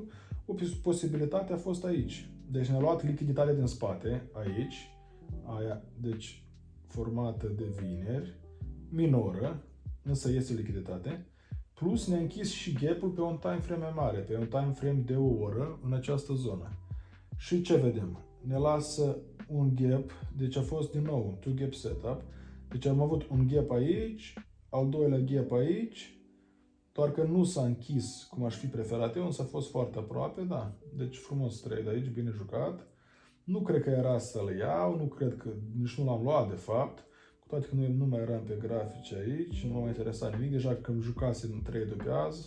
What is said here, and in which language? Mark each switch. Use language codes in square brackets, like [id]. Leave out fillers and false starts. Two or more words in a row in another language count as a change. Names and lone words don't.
[ro] O posibilitate a fost aici. Deci ne-a luat lichiditatea din spate, aici, aia, deci formată de vineri, minoră, însă este lichiditate, plus ne-a închis și gap-ul pe un [en] time frame [ro] mai mare, pe un [en] time frame [ro] de o oră în această zonă. Și ce vedem? Ne lasă un gap, deci a fost din nou un [en] two gap setup, [ro] deci am avut un gap aici, al doilea gap aici, doar că nu s-a închis cum aș fi preferat eu, însă a fost foarte aproape, da. Deci frumos trade aici, bine jucat. Nu cred că era să-l iau, nu cred că, nici nu l-am luat de fapt, cu toate că nu mai eram pe grafice aici, nu m-a interesat nimic, deja că îmi jucase în trade-ul pe azi.